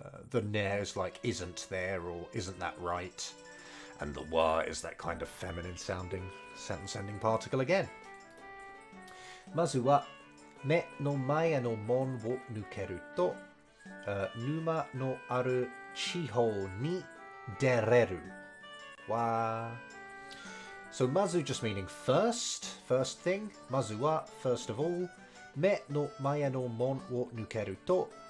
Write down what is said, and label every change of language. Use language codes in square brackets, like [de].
[en] The ne is like isn't there or isn't that right. And the wa is that kind of feminine sounding sentence ending particle again. [ja] まずは目の前の門を抜けると、沼のある地方に出れる。わ。 [en] So まず just meaning first thing. まずは first of all. [ja] 目の前の門を抜けると.